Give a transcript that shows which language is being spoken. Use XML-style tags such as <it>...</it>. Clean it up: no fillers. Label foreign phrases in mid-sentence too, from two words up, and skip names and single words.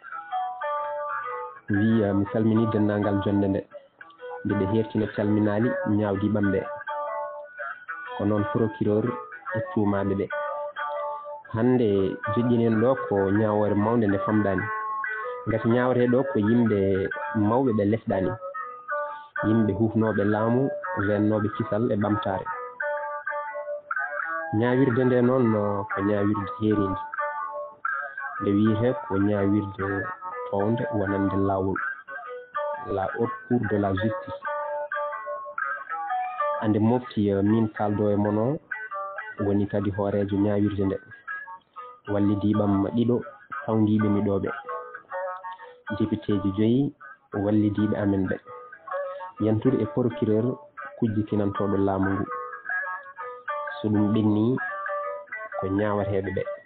<ff>wi mi salmini dendagal jonde nde mbiɗa hertina calminali ñawdiɓam ɓe ko noon procureur e tuumaɓe ɓe hande joƴƴinen ɗo ko ñawore mawde nde famɗani gati ñawateɗo ko yimɓe mawɓe ɓe lesɗani yimɓe hufnoɓe laamu rennoɓe kisal e ɓamtare ñawirde nde noon ko ñawirde heeride nde wiyete ko ñawirde towde wonande lawol</ff> <fr>la haute cour de la justice</fr> <ff>ande mofti min kaldo e mono woni kadi hoorejo ñawirde nde wallidiɓam ɗiɗo fawdiɓe miɗoɓe députéji 5 wallidiɓe amen ɓe yantude e procureur kujjikinantoɗo laamu ngu so ɗum ɓenni ko ñawateɓe ɓe</ff>